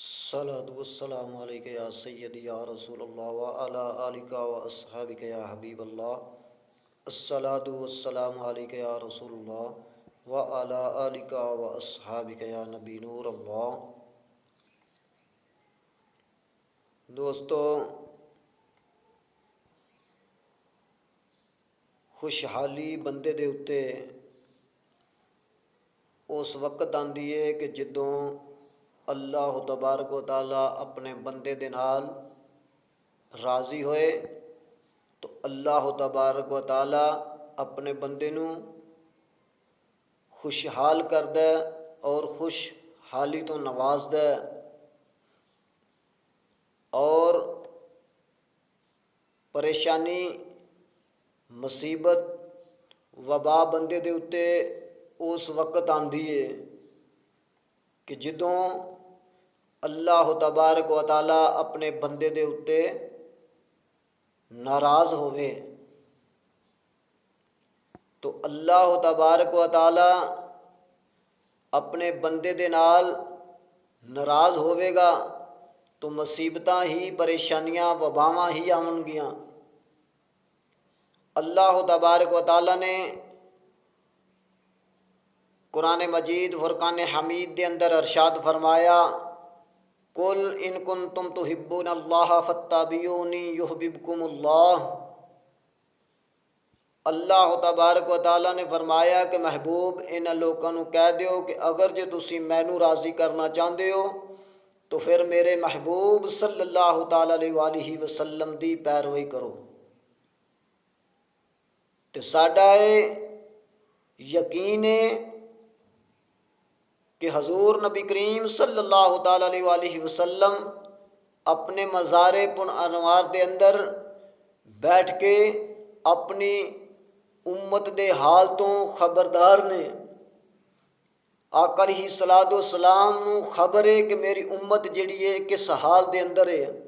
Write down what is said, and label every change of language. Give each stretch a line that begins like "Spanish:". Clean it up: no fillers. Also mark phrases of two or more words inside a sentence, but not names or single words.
Arabic: صلاةُ والسلامُ عليك يا سيدي يا رسولَ الله وعلى آلك وأصحابك يا حبيبَ الله. الصلاة والسلام عليك يا رسول الله وعلى آلك وأصحابك يا نبي نور الله.
Punjabi: دوستو، خوشحالی بندے دے اُتّے اُس وقت آندی ہے کہ جدوں
Arabic: الله تبارك وتعالى
Punjabi: اپنے بندے دے نال راضی ہوئے تو
Arabic: الله تبارك وتعالى
Punjabi: اپنے بندے نوں خوشحال کردا اور خوشحالی تو نوازدا اور پریشانی مصیبت وبا بندے دے اُتّے اُس وقت آندی ہے کہ جدوں
Arabic: الله تبارك وتعالى
Punjabi: اپنے بندے دے اُتّے ناراض ہووے تو
Arabic: الله تبارك وتعالى
Punjabi: اپنے بندے دے نال ناراض ہووے گا تو مصیبتاں ہی پریشانیاں وباواں ہی آون گیاں.
Arabic: الله تبارك وتعالى
Urdu: نے قرآن مجید فرقان حمید کے اندر ارشاد فرمایا,
Arabic: قل إن كنتم تحبون الله فاتبعوني يحببكم الله. الله تبارك وتعالى
Urdu: نے فرمایا کہ محبوب ان لوگوں کو کہہ دو
Punjabi: کہ اگر جو تسی مینوں راضی کرنا چاہتے ہو تو پھر میرے محبوب
Arabic: صلى الله تعالى عليه وسلم
Punjabi: دی پیروی کرو. تو ساڈا یقین ہے کہ حضور نبی کریم
Arabic: صلى الله تعالى عليه وسلم
Punjabi: اپنے مزارِ پن انوار کے اندر بیٹھ کے اپنی اُمت دے حال تو خبردار نے. आका
Arabic: عليه الصلاة والسلام
Punjabi: نوں خبر ہے کہ میری اُمت جیہڑی ہے کس حال دے اندر ہے.